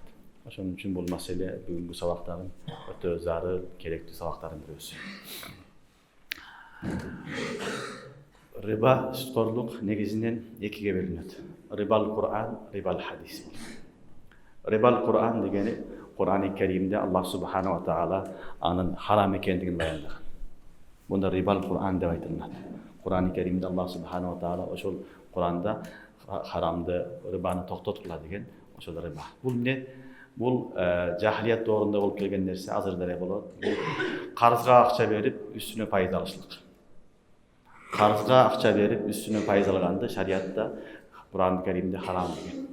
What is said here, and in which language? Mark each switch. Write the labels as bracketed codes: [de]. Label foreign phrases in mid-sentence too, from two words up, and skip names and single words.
[ky] Ошон үчүн бул маселе бүгүнкү сабактагы өтө зарыл, керектүү сабактардын бирөөсү. Рыба, сүткорлук негизинен экиге бөлүнөт. [ar] ربا القرآن، ربا الحديث. ربا القرآن [ky] дегени Кур'ан-ы Каримде Аллах [ar] سبحانه وتعالى [ky] анын харам экендигин баяндаган. Мында [ar] ربا القرآن [ky] деп айтылат. Кур'ан-ы Каримде Аллах [ar] سبحانه وتعالى [ky] ошол Кур'анда харамды, рыбаны токтоткула деген ошол рыба. Бул эмне? Бул жахилият доорунда болуп келген нерсе, азыр деле болот. Бул карызга акча берип, үстүнө пайыз алышлык. Карызга акча берип, үстүнө пайыз алганды шариятта Кур'ан-ы Каримде харам деген.